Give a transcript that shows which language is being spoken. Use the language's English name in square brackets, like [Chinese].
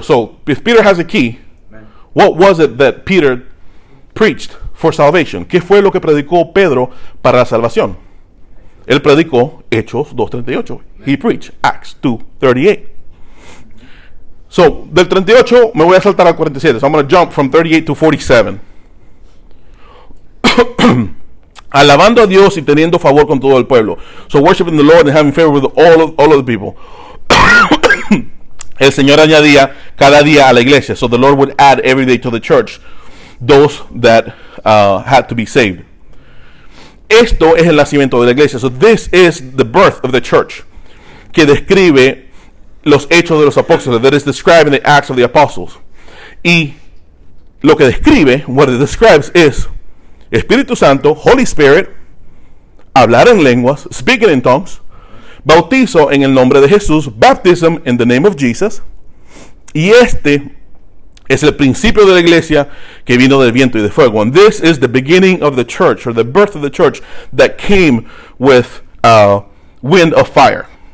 [English] So, if Peter has a key, what was it that Peter preached for salvation? [Spanish] ¿Qué fue lo que predicó Pedro para la salvación? Él predicó Hechos 2:38. [English] He preached Acts 2:38. So, [Spanish] del 38 me voy a saltar al 47. [English] So I'm going to jump from 38 to 47. [Spanish] Alabando a Dios y teniendo favor con todo el pueblo. [English] So worshiping the Lord and having favor with all of the people. [Spanish] El Señor añadía cada día a la iglesia. [English] So the Lord would add every day to the church those that had to be saved. [Spanish] Esto es el nacimiento de la iglesia. [English] So this is the birth of the church, [Spanish] que describe los hechos de los apóstoles, [English] that is describing the acts of the apostles. [Spanish] Y lo que describe, [English] what it describes is [Spanish] Espíritu Santo, [English] Holy Spirit, [Spanish] hablar en lenguas, [English] speaking in tongues, [Spanish] bautizo en el nombre de Jesús, [English] baptism in the name of Jesus. [Spanish] Y este es el principio de la iglesia que vino del viento y de fuego. [English] And this is the beginning of the church, or the birth of the church that came with wind of fire.